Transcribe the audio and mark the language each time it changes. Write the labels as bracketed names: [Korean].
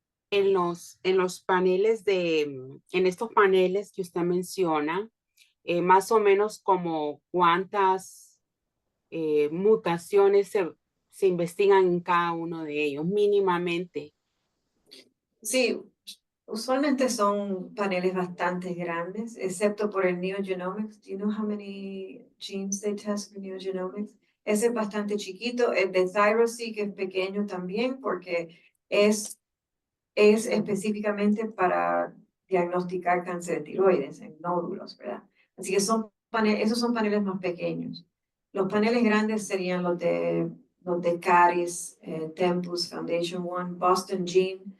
[Spanish] En los paneles en estos paneles que usted menciona, más o menos como cuántas mutaciones se investigan en cada uno de ellos, mínimamente. Sí, usualmente son paneles bastante grandes, excepto por el NeoGenomics. [English] Do you know how many genes they test for NeoGenomics? [Spanish] Ese es bastante chiquito. El de ThyroSeq es pequeño también porque es específicamente para diagnosticar cáncer de tiroides en nódulos, ¿verdad? Así que esos son paneles más pequeños. Los paneles grandes serían los de Caris, Tempus, Foundation One, Boston Gene.